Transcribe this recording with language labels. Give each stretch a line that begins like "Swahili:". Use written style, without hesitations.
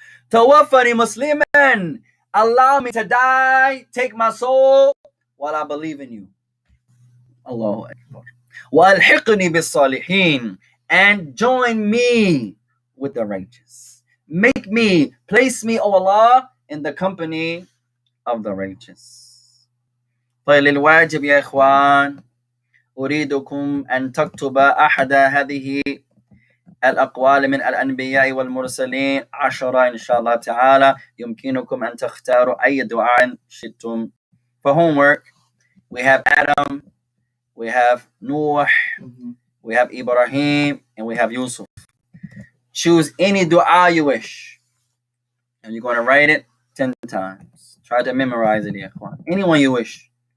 Arabic: Tawaffani Musliman,
English: allow me to die, take my soul while I believe in you. Allahu Akbar.
Arabic: Wa alhiqni bis salihin,
English: and join me with the righteous. Make me, place me, O Allah, in the company of the righteous.
Arabic: فللواجب يا إخوان أريدكم أن تكتب أحد هذه الأقوال من الأنبياء والمرسلين 10 إن شاء الله تعالى. يمكنكم أن تختاروا أي دعاء شئتم.
English: For homework, we have Adam, we have Noah, we have Ibrahim, and we have Yusuf. Choose any dua you wish, and you're going to write it 10 times. Try to memorize it, anyone you wish.